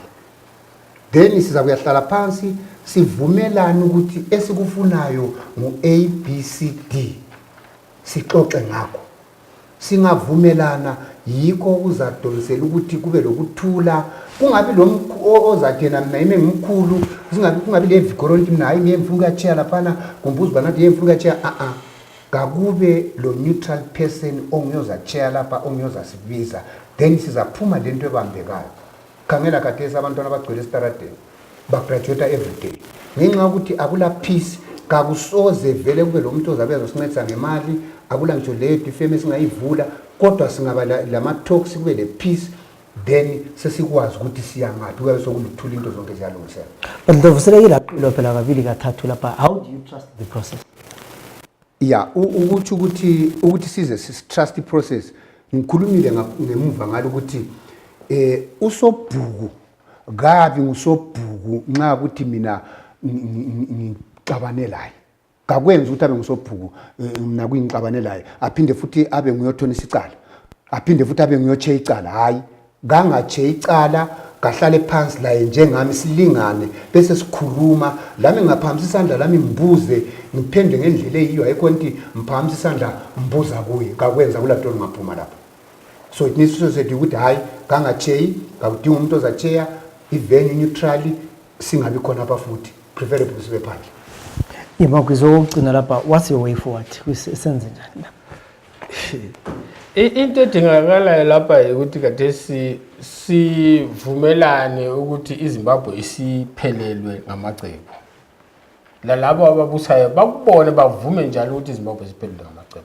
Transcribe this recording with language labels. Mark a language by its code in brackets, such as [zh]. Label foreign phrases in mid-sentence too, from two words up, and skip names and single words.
[nd] Then siza kuyahlala phansi sivumelana ukuthi esikufunayo ngu-ABCD sixoxe ngakho. Singavumelana yikho uzadonsela ukuthi kube lokuthula kungabi lo ozathena mina ime ngimkhulu kungabi le vikoronti mina hayi ngiyemfuka yachair laphana kumbuza banathi yemfuka yachair kakube lo [en] neutral person [nd] ongiyoza chair lapha ongiyoza sibiza then sizaphuma lento ebambekayo. Khangela khathesi abantwana abagcwele esitaradeni bagraduate [en] every day [nd] ngenxa ukuthi akula peace kakusoze vele kube lo muntu ozabe ezosincedisa ngemali akula ngitsho leyo ifeme esingayivula kodwa singaba lama talks kube le peace then sesikwazi ukuthi siyangaphi kube sokuluthula into zonke ziyalungisela. But Ndlovu selekile aqilo phela kabili kathathu lapha. [en] How do you trust the process? [nd] Ukuthi size [en] trust the process [nd] ngikhulumile ngemuva ngalo ukuthi usobhuku kabi ngusobhuku nxa ukuthi mina ngixabanelayo kakwenza ukuthi abe ngusobhuku mina kuyingixabanelayo aphinde futhi abe nguyothonisa icala aphinde futhi abe nguyotshe icala hayi gangatshe icala kahlale phansi la njengami silingane bese sikhuluma lami ngaphamisa isandla lami ngibuze ngiphendle ngendlela eyiyo ayikho nti mphamisa isandla mbuza kuye kakwenza kulatho ngaphuma lapha. [en] So it needs to say [nd] ukuthi hayi gangatshe kakudinga umuntu ozatsheya ivenue neutrally singabi khona apha futhi preferable sibe phandle. Magwizi okugcina lapha, [en] what's your way forward? [nd] Senze njani? Into edingakalayo lapha ukuthi khathesi sivumelane ukuthi iZimbabwe isiphelelwe ngamacebo. Lalabo ababusayo bakubone bavume njalo ukuthi iZimbabwe isiphelelwe ngamacebo.